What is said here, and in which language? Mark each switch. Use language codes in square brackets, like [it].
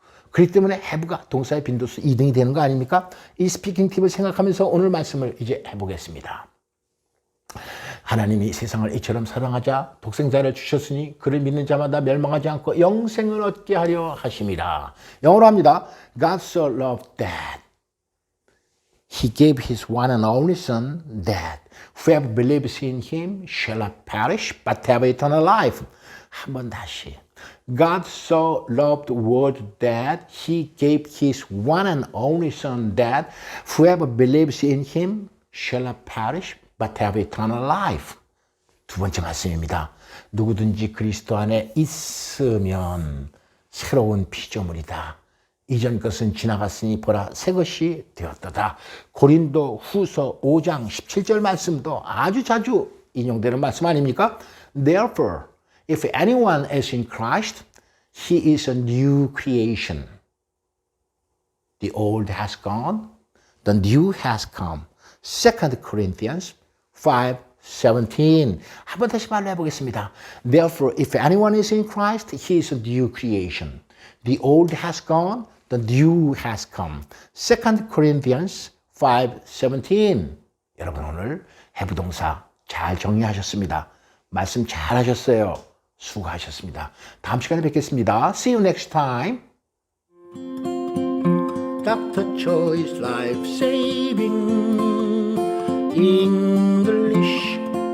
[ko] 그렇기 때문에 have가 동사의 빈도수 2등이 되는 거 아닙니까? 이 스피킹 팁을 생각하면서 오늘 말씀을 이제 해보겠습니다. 하나님이 세상을 이처럼 사랑하자 독생자를 주셨으니 그를 믿는 자마다 멸망하지 않고 영생을 얻게 하려 하심이라. 영어로 합니다. [en] God so loved that He gave His one and only Son that whoever believes in Him shall not perish but have eternal life. [ko] 한번 다시. [en] God so loved the world that He gave His one and only Son that whoever believes in Him shall not perish but have eternal life. [ko] 두 번째 말씀입니다. 누구든지 그리스도 안에 있으면 새로운 피조물이다. 이전 것은 지나갔으니 보라 새 것이 되었도다. 고린도 후서 5장 17절 말씀도 아주 자주 인용되는 말씀 아닙니까? [en] Therefore, if anyone is in Christ, he is a new creation. The old has gone, the new has come. 2 Corinthians 5:17. [ko] 한번 다시 말로 해보겠습니다. [en] Therefore, if anyone is in Christ, he is a new creation. The old has gone, the new has come. 2 Corinthians 5:17. [ko] 여러분 오늘 해부동사 잘 정리하셨습니다. 말씀 잘 하셨어요. 수고하셨습니다. 다음 시간에 뵙겠습니다. [en] See you next time. Dr. Choi's Life Saving English